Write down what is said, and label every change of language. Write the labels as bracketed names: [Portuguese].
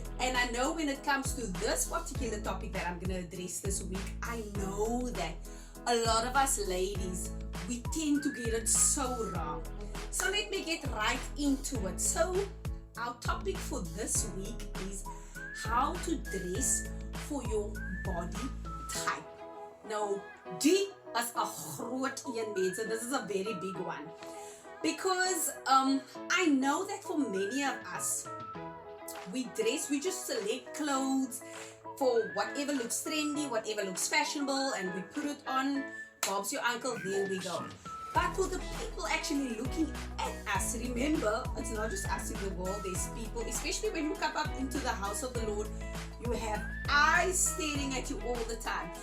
[English] And I know when it comes to this particular topic that I'm going to address this week, I know that a lot of us ladies, we tend to get it so wrong. So let me get right into it. So our topic for this week is how to dress for your body type. [Afrikaans] Nou, die is 'n groot een, mense. [English] This is a very big one. Because I know that for many of us, we just select clothes for whatever looks trendy, whatever looks fashionable, and we put it on. Bob's your uncle, there we go. But for the people actually looking at us, remember, it's not just us in the world, there's people, especially when you come up into the house of the Lord, you have eyes staring at you all the time.